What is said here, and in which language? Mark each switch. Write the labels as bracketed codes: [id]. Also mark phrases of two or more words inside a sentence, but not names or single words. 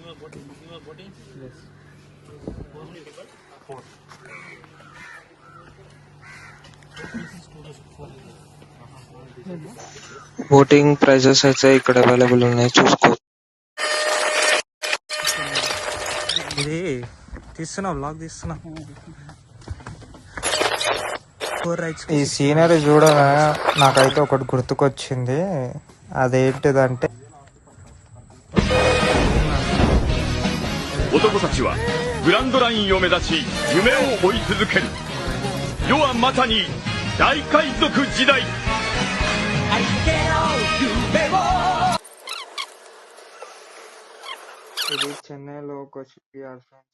[en] boating prices [te] అయితే ఇక్కడ అవైలబుల్ ఉన్నాయి, చూసుకో. ఇది తీస్తున్నా, బ్లాగ్ తీస్తున్నా. ఈ సీనరీ చూడగా నాకైతే ఒకటి గుర్తుకొచ్చింది. అదేంటిదంటే [ja] 男たちはグランドラインを目指し夢を追い続ける。世はまさに大海賊時代。 [te] ఇది చెన్నైలో ఒక [en] shipyard friends.